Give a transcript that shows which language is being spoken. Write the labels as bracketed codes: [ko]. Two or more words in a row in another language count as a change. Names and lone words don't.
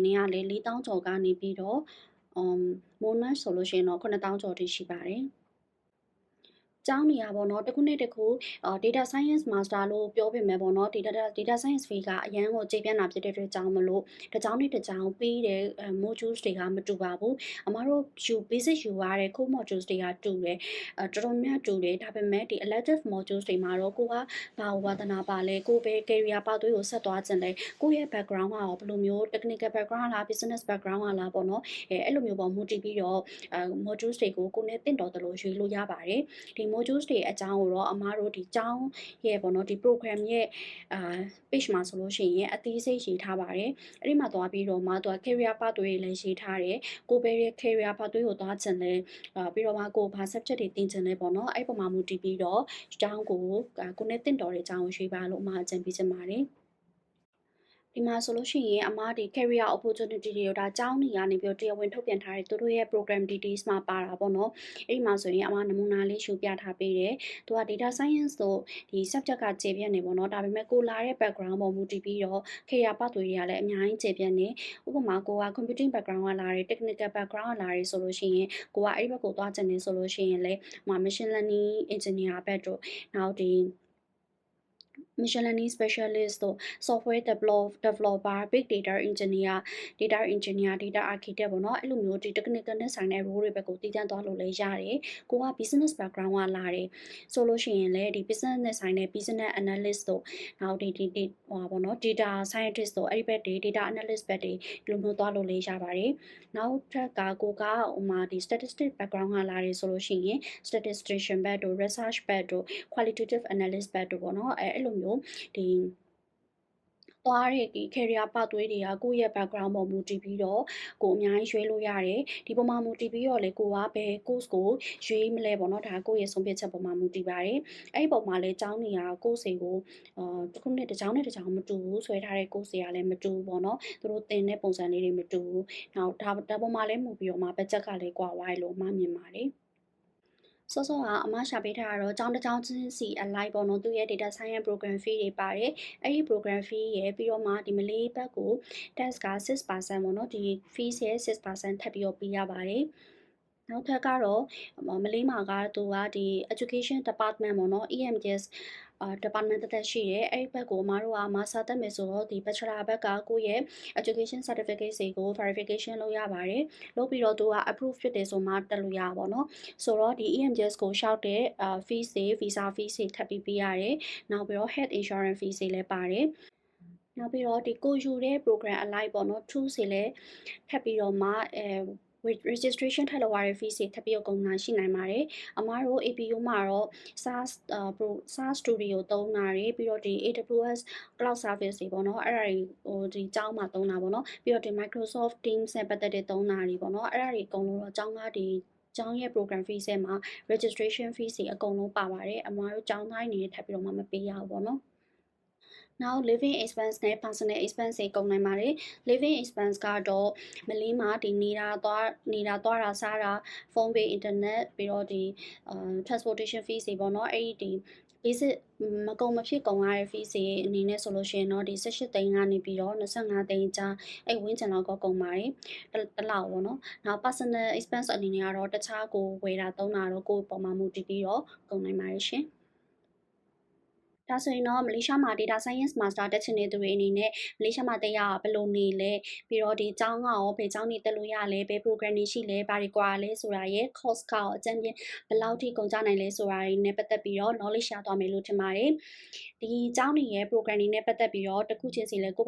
[my] နဲ့ကလည်း4000ကျော်ကနေပြီးတော့ Monash ဆိုလို့ရှိရင်တော့9000ကျော်ထိရှိပါတယ်ကျောင်းနေရပေါ့နော်တစ်ခုနဲ့တစ်ခု [en] data science master [my] လို့ပြောပေမဲ့ပေါ့နော် [en] data science fee [my] ကအရန်ကိုကျေပြန့်တာဖြစ်တဲ့အတွက်ကြောင့်မလို့တစ်ကျောင်းနဲ့တစ်ကျောင်းပြီးတဲ့ modules တွေကမတူပါဘူးအမတို့ basic ယူရတဲ့ [en] core modules [my] တွေကတူတယ်တော်တော်များတူတယ်ဒါပေမဲ့ဒီ [en] elective modules [my] တွေမှာတော့ကိုကဘာဝသနာပါလဲကိုပဲ [en] career path [my] ကိုဆက်သွားခြင်းလဲကိုရဲ့ background ကရောဘယ်လိုမျိုး [en] technical background [my] လား [en] business background [my] လားပေါ့နော်အဲ့လိုမျိုးပေါ့မူတည်ပြီးတော့ modules တွေကိုကိုနဲ့တင့်တော်တယ်လို့ရွေးလို့ရပါတယ်ဒီ modules တွေအကြောင်းကိုတော့အမားတို့ဒီ ကျောင်းရဲ့ပေါ့နော်ဒီ program ရဲ့page မှာဆိုလို့ရှိရင်အသေးစိတ်ရေးထားပါတယ်အဲ့ဒီမှာသွားပြီးတော့မှသူက [en] career path [my] တွေလည်းရေးထားတယ်ကိုပဲရဲ့ [en] career path [my] တွေကိုသွားချင်လဲပြီးတော့မှကို ဘာ subject တွေသင်ချင်လဲပေါ့နော်အဲ့ပုံမှာမူတည်ပြီးတော့ကျောင်းကိုနဲ့တင့်တော်တဲ့ကျောင်းကိုရွေးပါလို့အမအကြံပေးချင်ပါတယ်ဒီမှာဆိုလို့ရှိရင်အမ ဒီ [en] career opportunity [my] တွေကိုဒါကျောင်းနေရနေပြီးတော့တရားဝင်ထုတ်ပြန်ထားတဲ့သူတို့ရဲ့ [en] program details [my] မှာပါတာပေါ့နော်အဲ့ဒီမှာဆိုရင်အမနမူနာလေးရှုပြထားပေးတယ်သူက [en] data science [my] တို့ဒီ subject ကကျေပြန့်နေပေါ့နော်ဒါပေမဲ့ကိုလာတဲ့ background ပေါ်မူတည်ပြီးတော့ [en] career path [my] တွေကလည်းအများကြီးကျေပြန့်နေဥပမာကိုက [en] computing background [my] ကလာတယ် [en] technical background [my] ကလာတယ်ဆိုလို့ရှိရင်ကိုကအဲ့ဒီဘက်ကိုသွားချင်နေဆိုလို့ရှိရင်လေ [en] machine learning engineer [my] ဘက်တို့နောက်ဒီ [en] machine learning specialist [my] တို့ [en] software developer big data engineer data architect [my] ပေါ့နော်အဲ့လိုမျိုးဒီ technical နဲ့ဆိုင်တဲ့ role တွေဘက်ကိုတည်တံ့သွားလို့လည်းရတယ်ကိုက [en] business background [my] ကလာတယ်ဆိုလို့ရှိရင်လည်းဒီ business နဲ့ဆိုင်တဲ့ [en] business analyst [my] တို့နောက်ဒီပေါ့နော် [en] data scientist [my] တို့အဲ့ဒီဘက်တွေ [en] data analyst [my] ဘက်တွေဒီလိုမျိုးသွားလို့လည်းရပါတယ်နောက်ထပ်ကကိုကဒီ [en] statistic background [my] ကလာတယ်ဆိုလို့ရှိရင် statistician ဘက်တို့ research ဘက် တို့ [en] qualitative analyst [my] ဘက်တို့ပေါ့နော်အဲ့လိုမျိုးဒီသွားတဲ့ဒီ [en] career path [my] တွေကကိုယ့်ရဲ့ background ပေါ်မူတည်ပြီးတော့ကိုအများကြီးရွေးလို့ရတယ်ဒီပုံမှာမူတည်ပြီးတော့လေကိုကဘယ် course ကိုရွေးမလဲပေါ့နော်ဒါကိုယ့်ရဲ့ဆုံးဖြတ်ချက်ပေါ်မှာမူတည်ပါတယ်အဲ့ဒီပုံမှာလေကျောင်းနေရ course တွေကိုတစ်ခုနဲ့တစ်ကျောင်းနဲ့တစ်ကျော င်းမတူဘူးဆွဲထားတဲ့ course တွေကလည်းမတူဘူးပေါ့နော်သူတို့သင်တဲ့ပုံစံလေးတွေမတူဘူးနောက်ဒါပုံမှာလည်းမူပြီးတော့မှ budget ကလည်းကွာဝိုင်းလို့မှမြင်ပါတယ်စောစောကအမရှာပေးထားတာတော့ကျောင်းတစ်ကျောင်းချင်းစီအလိုက် ပေါ့နော်သူရဲ့ [en] data science program fee [my] တွေပါတယ်အဲ့ဒီ [en] program fee [my] ရဲ့ပြီးတော့မှဒီမလေးဘက်ကို tax က 6% ပေါ့နော်ဒီ fees ရဲ့ 6% ထပ်ပြီးတော့ပေးရပါတယ်နောက်ထပ်ကတော့ မလေးမှာကသူကဒီ [en] education department [my] ပေါ့နော် [en] EMS department [my] တက်ရှိတယ်အဲ့ဒီဘက်ကိုအမတို့ကmaster တက်မယ်ဆိုတော့ဒီ bachelor ဘက်ကကိုယ့်ရဲ့ [en] education certificate [my] တွေကို verification လုပ်ရပါတယ်လုပ်ပြီးတော့သူက approve ဖြစ်တယ်ဆိုမှတက်လို့ရပါဘောเนาะဆိုတော့ဒီ EMS ကိုရှောက်တဲ့ fees တွေ [en] visa fees [my] တွေထပ်ပြီးပေးရတယ်နောက်ပြီးတော့ [en] health insurance fees [my] တွေလည်းပါတယ်နောက်ပြီးတော့ဒီကိုယူတဲ့ program အလိုက်ပေါ့နော် tools တွေလည်းထပ်ပြီးတော့မှregistration ထပ်လုပ်ရတဲ့ fees တွေထပ်ပြီးတော့ကုန်တာရှိနိုင်ပါတယ်အမားတို့ APU မှာတော့ SaaS Studio သုံးတာတွေပြီးတော့ဒီ AWS Cloud Service တွေပေါ့နော်အဲ့ဒါတွေဒီကျောင်းမှာသုံးတာပေါ့နော်ပြီးတော့ဒီ Microsoft Teams နဲ့ပတ်သက်တဲ့သုံးတာတွေပေါ့နော်အဲ့ဒါတွေအကုန်လုံးတော့ကျောင်းသားဒီကျောင်းရဲ့ [en] program fees [my] ထဲမှာ [en] registration fees [my] တွေအကုန်လုံးပါပါတယ်အမားတို့ကျောင်းသားအနေနဲ့ထပ်ပြီးတော့မှမပေးရဘူးပေါ့နော်နောက် [en] living expense [my] နဲ့ [en] personal expense [my] တွေကုန်နိုင်ပါတယ် [en] living expense [my] ကတော့မလေးမှာဒီနေတာသွားတာစားတာ phone [en] bill internet [my] ပြီးတော့ဒီ [en] transportation fees [my] တွေပေါ့နော်အဲ့ဒီ visit မကုန်မဖြစ်ကုန်ရတဲ့ fees တွေအနေနဲ့ဆိုလို့ရှိရင်တော့ဒီ18သိန်းကနေပြီးတော့25သိန်းကြားအဲ့ဝန်းကျင်လောက်ကကုန်ပါတယ်တစ်လောက်ပေါ့နော်နောက် [en] personal expense [my] အနေနဲ့ကတော့တခြားကိုဝယ်တာသုံးတာတော့ကိုယ့်ပေါ်မှာမူတည်ပြီးတော့ကုန်နိုင်ပါတယ် ရှင်ဒါဆိုရင်တော့မလေးရှားမှာ [en] data science master [my] တက်ချင်တဲ့သူတွေအနေနဲ့မလေးရှားမှာတက်ရဘယ်လိုနေလဲပြီးတော့ဒီကျောင်းကရောဘယ်ကျောင်းတွေတက်လို့ရလဲဘယ် program တွေရှိလဲဘာတွေကွာလဲဆိုတာရဲ့ course ကရော အကျဉ်းပြဘယ်လောက်ထိကုန်ကြနိုင်လဲဆိုတာတွေနဲ့ပတ်သက်ပြီးတော့ knowledge ရသွားမယ်လို့ထင်ပါတယ်ဒီကျောင်းတွေရဲ့ program တွေနဲ့ပတ်သက်ပြီးတော့တစ်ခုချင်းစီလဲကိုပါ